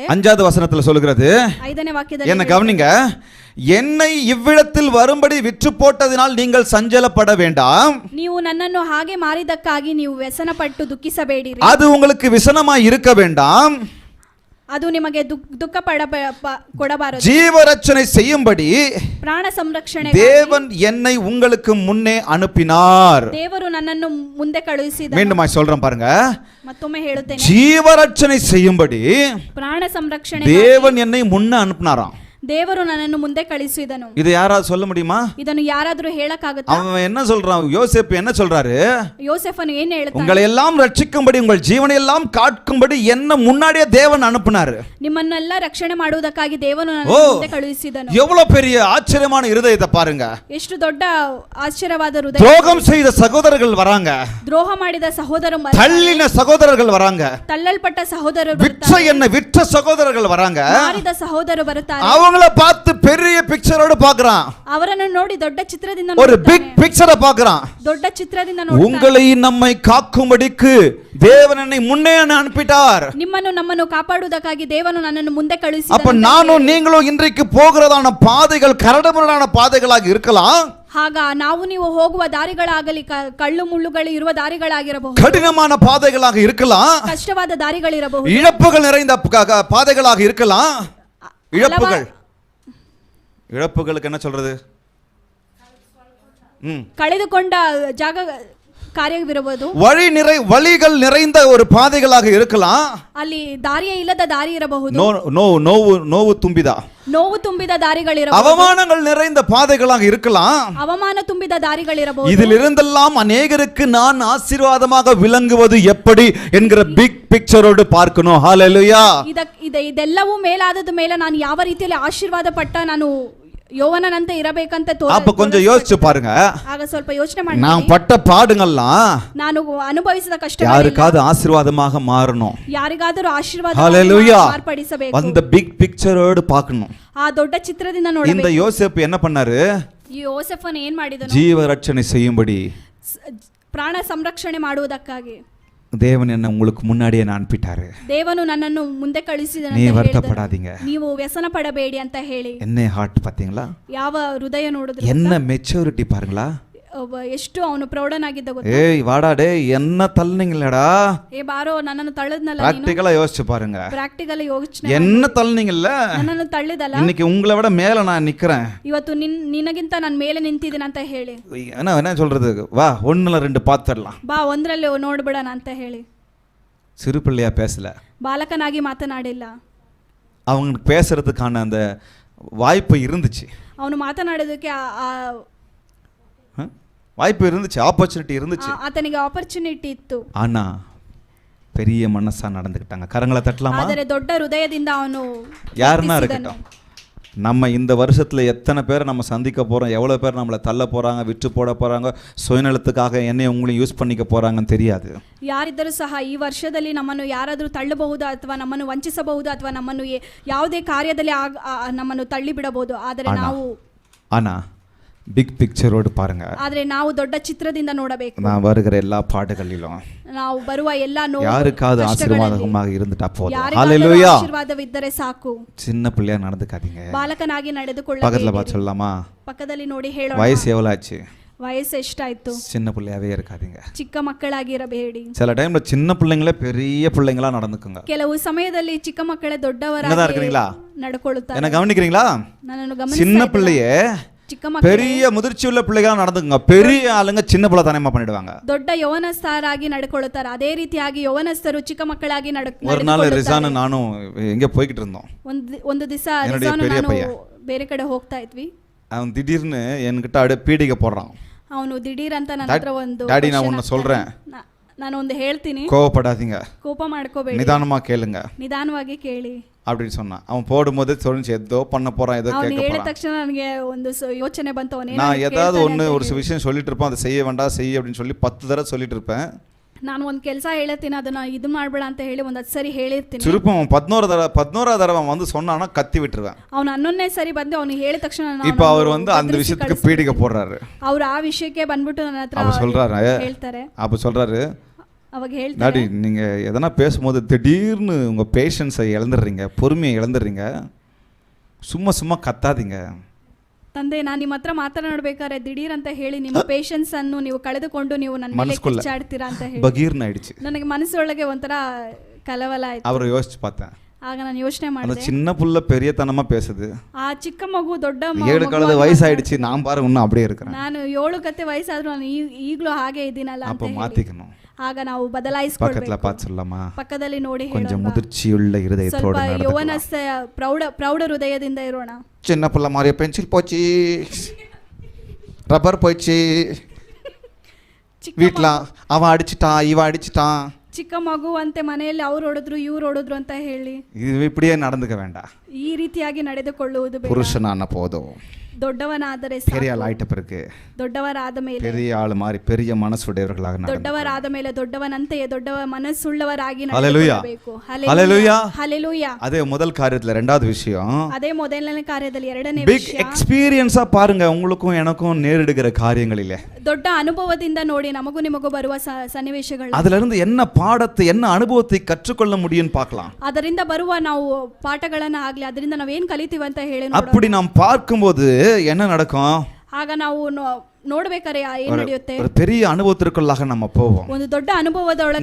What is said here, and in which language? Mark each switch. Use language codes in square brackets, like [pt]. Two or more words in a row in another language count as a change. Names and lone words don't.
[ta] 5வது வசனத்துல சொல்லுகிறது, [kn] 5ನೇ ವಾಕ್ಯದಲ್ಲಿ [ta] என்ன கவனிங்க, என்னை இவ்விடத்தில் வரும்படி விற்று போட்டதினால் நீங்கள் சஞ்சலப்பட வேண்டாம். [kn] ನೀವು ನನ್ನನ್ನು ಹಾಗೆ ಮಾರಿದಕ್ಕಾಗಿ ನೀವು ವ್ಯಸನಪಟ್ಟು ದುಃಖಿಸಬೇಡಿರಿ. [ta] அது உங்களுக்கு விசனமாய் இருக்க வேண்டாம். [kn] ಅದು ನಿಮಗೆ ದುಃಖ ಕೊಡಬಾರದು. [ta] ஜீவரட்சணை செய்யும்படி [kn] ಪ್ರಾಣ ಸಂರಕ್ಷಣೆ [ta] தேவன் என்னை உங்களுக்கு முன்னே அனுப்பினார். [kn] ದೇವರು ನನ್ನನ್ನು ಮುಂದೆ ಕಳುಹಿಸಿದ. [ta] மீண்டுமாய் சொல்றேன் பாருங்க, [kn] ಮತ್ತೊಮ್ಮೆ ಹೇಳುತ್ತೇನೆ, [ta] ஜீவரட்சணை செய்யும்படி [kn] ಪ್ರಾಣ ಸಂರಕ್ಷಣೆ [ta] தேவன் என்னை முன்ன அனுப்பினாராம். [kn] ದೇವರು ನನ್ನನ್ನು ಮುಂದೆ ಕಳಿಸಿದನು. [ta] இது யாராவது சொல்ல முடியுமா? [kn] ಇದನ್ನು ಯಾರಾದರೂ ಹೇಳಕ್ಕಾಗುತ್ತಾ? [ta] அவன் என்ன சொல்றான்? யோசேப்பு என்ன சொல்றாரு? [kn] யோசேஃபನು ಏನು ಹೇಳ್ತಾನೆ? [ta] உங்களை எல்லாம் ரட்சிக்கும்படி, உங்கள் ஜீவனை எல்லாம் காக்கும்படி என்ன முன்னாடியே தேவன் அனுப்பினார். [kn] ನಿಮ್ಮನ್ನೆಲ್ಲ ರಕ್ಷಣೆ ಮಾಡುವುದಕ್ಕಾಗಿ ದೇವನು ನನ್ನನ್ನು ಮುಂದೆ ಕಳುಹಿಸಿದನು. [ta] எவ்வளவு பெரிய ஆச்சரியமான இருதயத்தை பாருங்க. [kn] ಎಷ್ಟು ದೊಡ್ಡ ಆಶ್ಚರ್ಯವಾದ ಹೃದಯ. [ta] துரோகம் செய்த சகோதரர்கள் வராங்க, [kn] ದ್ರೋಹ ಮಾಡಿದ ಸಹೋದರರು, [ta] தள்ளின சகோதரர்கள் வராங்க, [kn] ತಳ್ಳಲ್ಪಟ್ಟ ಸಹೋದರರು [ta] விற்ற என்ன விற்ற சகோதரர்கள் வராங்க. [kn] ಮಾರಿದ ಸಹೋದರರು ಬರುತ್ತಾರೆ. [ta] அவங்கள பார்த்து பெரிய பிக்சரோட பார்க்கறான். [kn] ಅವರನ್ನು ನೋಡಿ ದೊಡ್ಡ ಚಿತ್ರದಿಂದ [ta] ஒரு [en] big picture-ai [ta] பார்க்கறான். [kn] ದೊಡ್ಡ ಚಿತ್ರದಿಂದ ನೋಡುತ್ತಾನೆ. [ta] உங்களை நம்மை காக்கும்படிக்கு தேவன் என்னை முன்னே அனுப்பிட்டார். [kn] ನಿಮ್ಮನ್ನು ನಮ್ಮನ್ನು ಕಾಪಾಡುವುದಕ್ಕಾಗಿ ದೇವನು ನನ್ನನ್ನು ಮುಂದೆ ಕಳುಹಿಸಿದನು. [ta] அப்ப நானும் நீங்களும் இன்றைக்கு போகிறதான பாதைகள் கரடுமுரடான பாதைகளாக இருக்கலாம். [kn] ಆಗ ನಾವು ನೀವು ಹೋಗುವ ದಾರಿಗಳಾಗಲಿ, ಕಳ್ಳು ಮುಳ್ಳುಗಳು ಇರುವ ದಾರಿಗಳಾಗಿರಬಹುದು, [ta] கடினமான பாதைகளாக இருக்கலாம், [kn] ಕಷ್ಟವಾದ ದಾರಿಗಳಿರಬಹುದು, [ta] இழப்புகள் நிறைந்த பாதைகளாக இருக்கலாம். இழப்புகளுக்கு என்ன சொல்றது? [kn] ಕಳೆದುಕೊಂಡ ಜಾಗ ಕಾರ್ಯವಿರಬಹುದು, [ta] வழிகள் நிறைந்த ஒரு பாதைகளாக இருக்கலாம். [kn] ಅಲ್ಲಿ ದಾರಿಯೇ ಇಲ್ಲದ ದಾರಿ ಇರಬಹುದು, ನೋವು ತುಂಬಿದ ದಾರಿಗಳಿರಬಹುದು, [ta] அவமானங்கள் நிறைந்த பாதைகளாக இருக்கலாம், [kn] ಅವಮಾನ ತುಂಬಿದ ದಾರಿಗಳಿರಬಹುದು. [ta] இதிலிருந்தெல்லாம் அநேகருக்கு நான் ஆசீர்வாதமாக விளங்குவது எப்படி என்கிற [en] big picture-ōṭu [ta] பார்க்கணும். ஹalleluya. [kn] ಇದೆಲ್ಲವೂ ಮೇಲಾದದ ಮೇಲೆ ನಾನು ಯಾವ ರೀತಿಯಲ್ಲಿ ಆಶೀರ್ವಾದ ಪಟ್ಟ ನಾನು யோவனனಂತೆ ಇರಬೇಕಂತ [ta] அப்ப கொஞ்சம் யோசிச்சு பாருங்க. [kn] ಆಗ ಸ್ವಲ್ಪ ಯೋಚನೆ ಮಾಡಿ, [ta] நான் பட்ட பாடுங்கள்லாம் [kn] ನಾನು ಅನುಭವಿಸಿದ ಕಷ್ಟಗಳು [ta] யாருக்காவது ஆசீர்வாதமாக மாறணும். [kn] ಯಾರಿಗಾದರೂ ಆಶೀರ್ವಾದ ಮಾರ್ಪಡಿಸಬೇಕು. [ta] அந்த [en] big picture-ōṭu [ta] பார்க்கணும். [kn] ಆ ದೊಡ್ಡ ಚಿತ್ರದಿಂದ ನೋಡಬೇಕು. [ta] இந்த யோசேப்பு என்ன பண்ணாரு? [kn] ಯೋಸೇಫನು ಏನು ಮಾಡಿದನು? [ta] ஜீவ ரட்சணை செய்யும்படி, [kn] ಪ್ರಾಣ ಸಂರಕ್ಷಣೆ ಮಾಡುವುದಕ್ಕಾಗಿ [ta] தேவன் என்ன உங்களுக்கு முன்னாடியே அனுப்பிட்டாரு. [kn] ದೇವನು ನನ್ನನ್ನು ಮುಂದೆ ಕಳುಹಿಸಿದನು. [ta] நீ வருத்தப்படாதீங்க, [kn] ನೀವು ವ್ಯಸನ ಪಡಬೇಡಿ ಅಂತ ಹೇಳಿ. [ta] என்ன ஹார்ட் பாத்தீங்களா? [kn] ಯಾವ ಹೃದಯ ನೋಡಿದ್ರು, [ta] என்ன மெச்சூரிட்டி பாருங்களா? [kn] ಎಷ್ಟು ಅವನು ಪ್ರೌಢನಾಗಿದ್ದ ಗೊತ್ತಾ? [ta] ஏய் வாடா டேய் என்ன தள்ளுனீங்களடா, [kn] ಏ ಬಾರೋ ನನ್ನನ್ನು ತಳ್ಳದ್ನಲ್ಲ ನೀನು. [ta] பிராக்டிகலா யோசிச்சு பாருங்க. [kn] ಪ್ರಾಕ್ಟಿಕಲ್ ಯೋಚನೆ [ta] என்ன தள்ளுனீங்கல்ல, [kn] ನನ್ನನ್ನು ತಳ್ಳಿದಲ್ಲ, [ta] இன்னைக்கு உங்களை விட மேல நான் நிக்கிறேன். [kn] ಇವತ್ತು ನಿನಗಿಂತ ನಾನು ಮೇಲೆ ನಿಂತಿದ್ದೀನಿ ಅಂತ ಹೇಳಿ. [ta] என்ன சொல்றது, வா ஒண்ணுல ரெண்டு பாத்துடலாம். [kn] ಬಾ ಒಂದರಲ್ಲಿ ನೋಡ್ಬಿಡೋಣ ಅಂತ ಹೇಳಿ. [ta] சிறு பிள்ளையா பேசல, [kn] ಬಾಲಕನಾಗಿ ಮಾತನಾಡಿಲ್ಲ. [ta] அவங்களுக்கு பேசுறதுக்கான அந்த வாய்ப்பு இருந்துச்சு, [kn] ಅವನು ಮಾತನಾಡೋದಕ್ಕೆ [ta] வாய்ப்பு இருந்துச்சு, ஆப்பர்ச்சுனிட்டி இருந்துச்சு. [kn] ಆತನಿಗೆ ಆಪರ್ಚುನಿಟಿ ಇತ್ತು. [ta] ஆனா பெரிய மனசா நடந்துக்கிட்டாங்க. கரங்களை தட்டலாமா? [kn] ಆದರೆ ದೊಡ್ಡ ಹೃದಯದಿಂದ ಅವನು [ta] யாருன்னா இருக்கட்டும், நம்ம இந்த வருஷத்துல எத்தனை பேரை நம்ம சந்திக்க போறோம், எவ்வளவு பேர் நம்மளை தள்ள போறாங்க, விட்டு போட போறாங்க, சுயநலத்துக்காக என்னை உங்களையும் யூஸ் பண்ணிக்க போறாங்கன்னு தெரியாது. [kn] ಯಾರಿದ್ದರೂ ಸಹ ಈ ವರ್ಷದಲ್ಲಿ ನಮ್ಮನ್ನು ಯಾರಾದರೂ ತಳ್ಳಬಹುದು ಅಥವಾ ನಮ್ಮನ್ನು ವಂಚಿಸಬಹುದು ಅಥವಾ ನಮ್ಮನ್ನು ಯಾವುದೇ ಕಾರ್ಯದಲ್ಲಿ ನಮ್ಮನ್ನು ತಳ್ಳಿ ಬಿಡಬಹುದು. ಆದರೆ ನಾವು [ta] ஆனா [en] big picture-ōṭu [ta] பாருங்க. [kn] ಆದರೆ ನಾವು ದೊಡ್ಡ ಚಿತ್ರದಿಂದ ನೋಡಬೇಕು. [ta] நான் வருகிற எல்லா பாடுகளிலும் [kn] ನಾವು ಬರುವ ಎಲ್ಲಾ ನೋವು [ta] யாருக்காவது ஆசீர்வாதமாக இருந்துட்டா போதும். ஹalleluya. [kn] ಆಶೀರ್ವಾದವಿದ್ದರೆ ಸಾಕು. [ta] சின்ன பிள்ளையா நடந்துக்காதீங்க. [kn] ಬಾಲಕನಾಗಿ ನಡೆದುಕೊಳ್ಳಬೇಕು. [ta] பக்கத்துல பார்த்து சொல்லலாமா? [kn] ಪಕ್ಕದಲ್ಲಿ ನೋಡಿ ಹೇಳೋಣ. [ta] வயசு எவ்வளவு ஆச்சு? [kn] ವಯಸ್ಸು ಎಷ್ಟಾಯ್ತು? [ta] சின்ன பிள்ளையாவே இருக்காதீங்க. [kn] ಚಿಕ್ಕ ಮಕ್ಕಳಾಗಿರಬೇಡಿ. [ta] சில டைம்ல சின்ன பிள்ளைங்களே பெரிய பிள்ளைங்களா நடந்துக்குங்க. [kn] ಕೆಲವು ಸಮಯದಲ್ಲಿ ಚಿಕ್ಕ ಮಕ್ಕಳೇ ದೊಡ್ಡವರಾಗಿ ನಡ್ಕೊಳ್ಳುತ್ತಾರೆ. [ta] என்ன கவனிக்கிறீங்களா? [kn] ನನ್ನನ್ನು ಗಮನಿಸಿ. [ta] சின்ன பிள்ளையே [kn] ಚಿಕ್ಕ ಮಕ್ಕಳು [ta] பெரிய முதிர்ச்சி உள்ள பிள்ளைகளா நடந்துக்குங்க. பெரிய ஆளுங்க சின்ன பிள்ளை தனமா பண்ணிடுவாங்க. [kn] ದೊಡ್ಡ ಯವನಸ್ಥರಾಗಿ ನಡ್ಕೊಳ್ಳುತ್ತಾರೆ. ಅದೇ ರೀತಿಯಾಗಿ ಯವನಸ್ಥರು ಚಿಕ್ಕ ಮಕ್ಕಳಾಗಿ [ta] ஒரு நாள் ரிசான் நானும் எங்க போய்கிட்டு இருந்தோம். [kn] ಒಂದು ದಿವಸ ರಿಸಾನ್ ನಾನು ಬೇರೆ ಕಡೆ ಹೋಗ್ತಾ ಇದ್ವಿ. [ta] அவன் திடீர்னு என்கிட்ட அப்படியே பீடிகை போடுறான். [kn] ಅವನು ದಿಢೀರ್ ಅಂತ ನನ್ನ ಹತ್ರ ಒಂದು [ta] டாடி நான் ஒன்னு சொல்றேன், [kn] ನಾನು ಒಂದು ಹೇಳ್ತೀನಿ, [ta] கோவப்படாதீங்க, [kn] ಕೋಪ ಮಾಡ್ಕೋಬೇಡಿ, [ta] நிதானமா கேளுங்க, [kn] ನಿಧಾನವಾಗಿ ಕೇಳಿ [ta] அப்படின்னு சொன்னான். அவன் போடும்போது சொல்லிச்சு ஏதோ பண்ண போறான், ஏதோ கேட்க [kn] ಹೇಳಿದ [ta] போறான். [kn] ತಕ್ಷಣ ನನಗೆ ಒಂದು ಯೋಚನೆ ಬಂತು, ಅವನೇ [ta] நான் ஏதாவது ஒரு விஷயம் சொல்லிட்டு இருப்பேன், அதை செய்ய வேண்டாம் செய் அப்படின்னு சொல்லி 10 தடவை சொல்லிட்டு இருப்பேன். [kn] ನಾನು ಒಂದು ಕೆಲಸ ಹೇಳ್ತೀನಿ, ಅದನ್ನ ಇದು ಮಾಡಬೇಡ ಅಂತ ಹೇಳಿ ಒಂದು 10 ಸರಿ ಹೇಳಿರ್ತೀನಿ. [ta] திருப்பம் 11வது தடவை வந்து சொன்னானா கத்தி விட்டுருவேன். [kn] ಅವನು 11ನೇ ಸರಿ ಬಂದು ಅವನು ಹೇಳಿದ ತಕ್ಷಣ [ta] இப்போ அவர் வந்து அந்த விஷயத்துக்கு பீடிகை போடுறாரு. [kn] ಅವರು ಆ ವಿಷಯಕ್ಕೆ ಬಂದ್ಬಿಟ್ಟು ನನ್ನ ಹತ್ರ ಹೇಳ್ತಾರೆ. [ta] அப்ப சொல்றாரு, [kn] ಅವಾಗ ಹೇಳ್ತಾರೆ, [ta] டாடி நீங்க எதனா பேசும்போது திடீர்னு உங்க பேஷன்ஸை இழந்துடுறீங்க, பொறுமையை இழந்துடுறீங்க, சும்மா கத்தாதீங்க. [kn] ತಂದೆ, ನಾನು ನಿಮ್ಮ ಹತ್ರ ಮಾತನಾಡಬೇಕಾದ್ರೆ ದಿಢೀರ್ ಅಂತ ಹೇಳಿ ನಿಮ್ಮ ಪೇಷನ್ಸ್ ಅನ್ನು ನೀವು ಕಳೆದುಕೊಂಡು ನೀವು ನನ್ನ ಮೇಲೆ ಕಿಚ್ಚಾಡ್ತೀರಾ ಅಂತ ಹೇಳಿ [ta] பகீர்னு ஆயிடுச்சு. [kn] ನನಗೆ ಮನಸ್ಸೊಳಗೆ ಒಂಥರ ಕಲವಲ ಆಯ್ತು. [ta] அவரை யோசிச்சு பார்த்தேன். [kn] ಆಗ ನಾನು ಯೋಚನೆ ಮಾಡಿದೆ, [ta] அந்த சின்ன புள்ள பெரியத்தனமா பேசுது, [kn] ಆ ಚಿಕ್ಕ ಮಗು ದೊಡ್ಡ [ta] 7 கழுத வயசாயிடுச்சு, நான் பாரு இன்னும் அப்படியே இருக்கிறேன், [kn] ನಾನು 7 ಕತ್ತೆ ವಯಸ್ಸಾದ್ರೂ ನಾನು ಈಗಲೂ ಹಾಗೆ ಇದ್ದೀನಲ್ಲ ಅಂತ [ta] அப்ப மாத்திக்கணும். [kn] ಆಗ ನಾವು ಬದಲಾಯಿಸಿಕೊಳ್ಳಬೇಕು. [ta] பக்கத்துல பார்த்து சொல்லலாமா? [kn] ಪಕ್ಕದಲ್ಲಿ ನೋಡಿ [ta] கொஞ்சம் முதிர்ச்சியுள்ள இருதயத்தோட நடந்துக்கலாம். [kn] யௌவனஸ்த ಪ್ರೌಢ ಹೃದಯದಿಂದ ಇರೋಣ. [ta] சின்ன புள்ள மாதிரி பென்சில் போச்சு, ரப்பர் போயிடுச்சு, வீட்டில் அவன் அடிச்சிட்டான் இவன் அடிச்சிட்டான், [kn] ಚಿಕ್ಕ ಮಗು ಅಂತೆ ಮನೆಯಲ್ಲಿ ಅವ್ರು ಹೊಡೆದ್ರು ಇವ್ರು ಹೊಡೆದ್ರು ಅಂತ ಹೇಳಿ [ta] இது இப்படியே நடந்துக்க வேண்டாம். [kn] ಈ ರೀತಿಯಾಗಿ ನಡೆದುಕೊಳ್ಳುವುದು ಬೇಡ. [ta] புருஷனான போதும், [kn] ದೊಡ್ಡವನಾದರೆ [ta] பெரிய ஆள் ஆயிட்ட பிறகு, [kn] ದೊಡ್ಡವರಾದ ಮೇಲೆ [ta] பெரிய ஆள் மாதிரி பெரிய மனசுடையவர்களாக நடந்து, [kn] ದೊಡ್ಡವರಾದ ಮೇಲೆ ದೊಡ್ಡವನಂತೆಯೇ ದೊಡ್ಡ ಮನಸ್ಸುಳ್ಳವರಾಗಿ [ta] ஹல்லேலூயா [kn] ನಡೆಯಬೇಕು. [ta] ஹல்லேலூயா [kn] ಹಲ್ಲೆಲೂಯಾ. [ta] அதே முதல் காரியத்துல ரெண்டாவது விஷயம், [kn] ಅದೇ ಮೊದಲನೇ ಕಾರ್ಯದಲ್ಲಿ ಎರಡನೇ [ta] பிக் [kn] ವಿಷಯ, [ta] எக்ஸ்பீரியன்ஸா பாருங்க, உங்களுக்கும் எனக்கும் நேரிடுகிற காரியங்களிலே [kn] ದೊಡ್ಡ ಅನುಭವದಿಂದ ನೋಡಿ ನಮಗೂ ನಿಮಗೂ ಬರುವ ಸನ್ನಿವೇಶಗಳು, [ta] அதுல இருந்து என்ன பாடத்தை என்ன அனுபவத்தை கற்றுக்கொள்ள முடியும்னு பார்க்கலாம். [kn] ಅದರಿಂದ ಬರುವ ನಾವು ಪಾಠಗಳನ್ನ ಆಗ್ಲಿ ಅದರಿಂದ ನಾವೇನ್ ಕಲಿತೀವಿ ಅಂತ ಹೇಳಿ [ta] அப்படி நாம் பார்க்கும்போது என்ன நடக்கும்? [kn] ಆಗ ನಾವು ನೋಡ್ಬೇಕಾರೆ ಏನ್ ನಡೆಯುತ್ತೆ? [ta] ஒரு பெரிய அனுபவத்திற்குள்ளாக நம்ம போவோம். [kn] ಒಂದು ದೊಡ್ಡ ಅನುಭವದೊಳಗೆ